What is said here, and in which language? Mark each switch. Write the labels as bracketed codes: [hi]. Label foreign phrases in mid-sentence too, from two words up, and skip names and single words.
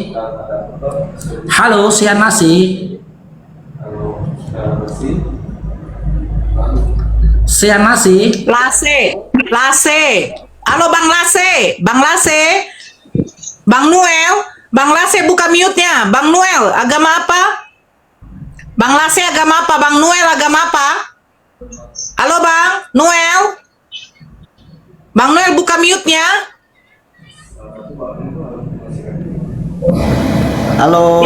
[id] Halo Sian Nase. Sian Nase. Lase. Halo Bang Lase. Bang Noel. Bang Lase buka mute-nya. Bang Noel, agama apa? Bang Lase agama apa? Bang Noel agama apa? Halo Bang Noel. Bang Noel buka mute-nya. Halo,